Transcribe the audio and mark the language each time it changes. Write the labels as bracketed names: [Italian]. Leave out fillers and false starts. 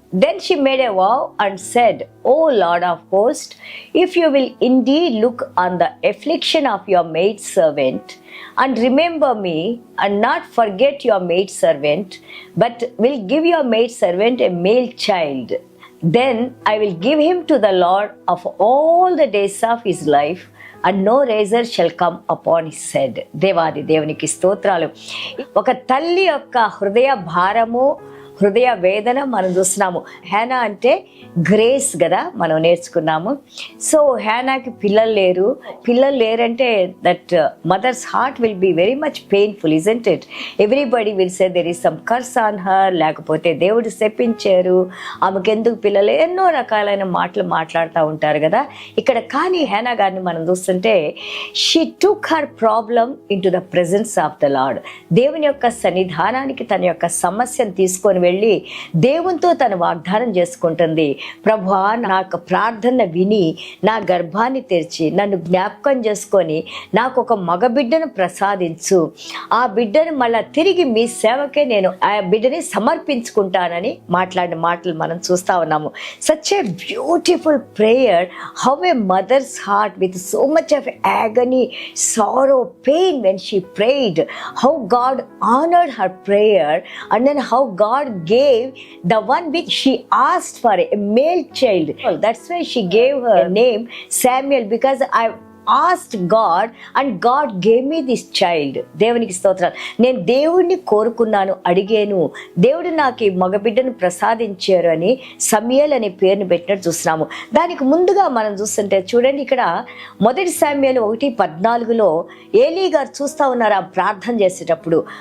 [English] Then she made a vow and said, O Lord of hosts, if you will indeed look on the affliction of your maidservant and remember me and not forget your maidservant, but will give your maidservant a male child, then I will give him to the Lord of all the days of his life, and no razor shall come upon his head. [Telugu] దేవాది దేవునికి స్తోత్రాలు. ఒక తల్లి యొక్క హృదయ భారము, హృదయ వేదన మనం చూస్తున్నాము. హేనా అంటే గ్రేస్ కదా, మనం నేర్చుకున్నాము. సో హేనాకి పిల్లలు లేరంటే [English] That mother's heart will be very much painful, isn't it? Everybody will say there is some curse on her, [Telugu] లేకపోతే దేవుడు శపించారు, ఆమెకు ఎందుకు పిల్లలు, ఎన్నో రకాలైన మాటలు మాట్లాడుతూ ఉంటారు కదా ఇక్కడ. కానీ హేనా గారిని మనం చూస్తుంటే [English] She took her problem into the presence of the Lord. [Telugu] దేవుని యొక్క సన్నిధానానికి తన యొక్క సమస్యను తీసుకొని వెళ్ళి దేవునితో తన వాగ్దానం చేసుకుంటుంది. ప్రభువా, నా ప్రార్థన విని నా గర్భాన్ని తెరిచి నన్ను జ్ఞాపకం చేసుకొని నాకు ఒక మగ బిడ్డను ప్రసాదించు, ఆ బిడ్డను మళ్ళా తిరిగి మీ సేవకే నేను ఆ బిడ్డని సమర్పించుకుంటానని మాట్లాడిన మాటలు మనం చూస్తా ఉన్నాము. [English] Such a beautiful prayer. How a mother's heart with so much of agony, sorrow, pain when she prayed, how God honored her prayer, and then how God gave the one which she asked for, a male child. That's why she gave her name Samuel, because I asked God and God gave me this child. [Telugu] దేవునికి స్తోత్రాలు. నేను దేవుడిని కోరుకున్నాను, అడిగాను, దేవుడు నాకు ఈ మగబిడ్డను ప్రసాదించారు అని సమూయేలు అనే పేరుని పెట్టినట్టు చూస్తున్నాము. దానికి ముందుగా మనం చూస్తుంటే చూడండి, ఇక్కడ మొదటి సమూయేలు 1:14 ఏలీ గారు చూస్తా ఉన్నారు ఆ ప్రార్థన చేసేటప్పుడు.